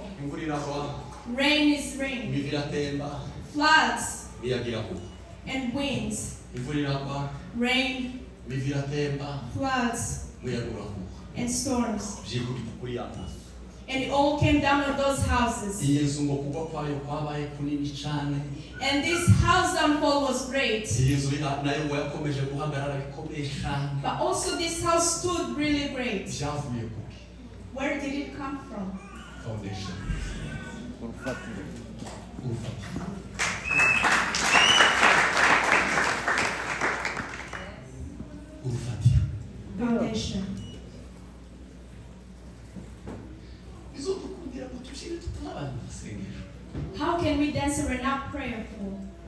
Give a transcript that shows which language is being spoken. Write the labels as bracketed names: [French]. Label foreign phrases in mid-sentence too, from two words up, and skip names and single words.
[English] Rain is rain. Floods and winds. Rain, floods, and storms. And it all came down on those houses. [Kinyarwanda] iyi nzu ngo kugwa kwayo kwabaye kunini cyane. [English] And this house downfall was great. [Kinyarwanda] iyi nzu nayo ngo yakomeje guhagarara bikomeye cyane. [English] But also this house stood really great. [Kinyarwanda] byavuye kuki? [English] Where did it come from? [Kinyarwanda] Foundation. urufatiro. [English] Foundation. How can we dance if we're not prayerful?